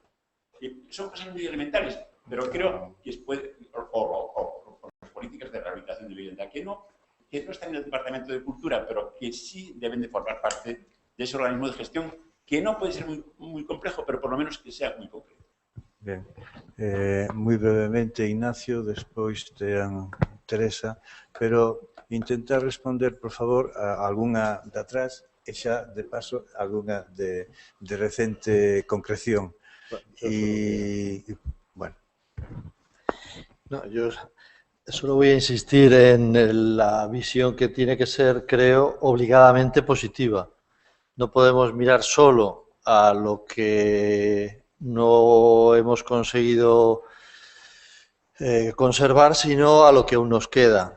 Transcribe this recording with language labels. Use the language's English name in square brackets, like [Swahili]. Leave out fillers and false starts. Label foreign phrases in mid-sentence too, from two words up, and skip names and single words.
[Spanish] Son cosas muy elementales, pero creo que después, o las políticas de rehabilitación de vivienda, que no están en el Departamento de Cultura, pero que sí deben de formar parte de ese organismo de gestión, que no puede ser muy complejo, pero por lo menos que sea muy concreto. [Galician] Ben, moi brevemente Ignacio, despois tean Teresa, pero intentar responder, por favor, a algunha de atrás e xa, de paso, algunha de recente concreción. [Spanish] Y bueno. No, yo solo voy a insistir en la visión que tiene que ser, creo, obligadamente positiva. No podemos mirar solo a lo que no hemos conseguido conservar, sino a lo que aún nos queda.